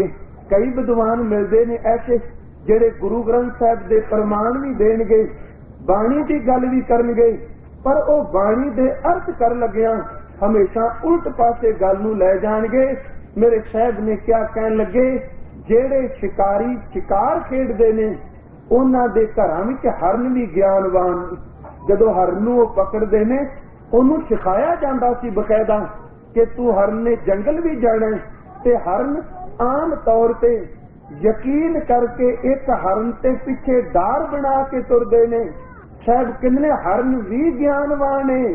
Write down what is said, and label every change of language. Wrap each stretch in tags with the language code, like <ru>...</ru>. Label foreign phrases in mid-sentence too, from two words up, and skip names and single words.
<pa>ਕਈ ਵਿਦਵਾਨ ਮਿਲਦੇ ਨੇ ਐਸੇ ਜਿਹੜੇ ਗੁਰੂ ਗ੍ਰੰਥ ਸਾਹਿਬ ਦੇ ਪ੍ਰਮਾਣ ਵੀ ਦੇਣਗੇ, ਬਾਣੀ ਦੀ ਗੱਲ ਵੀ ਕਰਨਗੇ, ਪਰ ਉਹ ਬਾਣੀ ਦੇ ਅਰਥ ਕਰ ਲੱਗਿਆਂ ਹਮੇਸ਼ਾ ਉਲਟ ਪਾਸੇ ਗੱਲ ਨੂੰ ਲੈ ਜਾਣਗੇ। ਮੇਰੇ ਸਾਹਿਬ ਨੇ ਕਿਆ ਕਹਿਣ ਲੱਗੇ, ਜਿਹੜੇ ਸ਼ਿਕਾਰੀ ਸ਼ਿਕਾਰ ਖੇਡਦੇ ਨੇ ਉਨ੍ਹਾਂ ਦੇ ਘਰਾਂ ਵਿਚ ਹਰਨ ਵੀ ਗਿਆਨਵਾਨ। ਜਦੋਂ ਹਰਨ ਨੂੰ ਪਕੜਦੇ ਨੇ ਉਹਨੂੰ ਸਿਖਾਇਆ ਜਾਂਦਾ ਸੀ ਬਕਾਇਦਾ ਕਿ ਤੂੰ ਹਰਨ ਨੇ ਜੰਗਲ ਵੀ ਜਾਣਾ, ਤੇ ਹਰਨ ਆਮ ਤੌਰ ਤੇ ਯਕੀਨ ਕਰਕੇ ਇੱਕ ਹਰਨ ਤੇ ਪਿੱਛੇ ਡਾਰ ਬਣਾ ਕੇ ਤੁਰਦੇ ਨੇ। ਸ਼ਾਇਦ ਕਿੰਨੇ ਹਰਨ ਵੀ ਗਿਆਨਵਾਨ ਨੇ।</pa>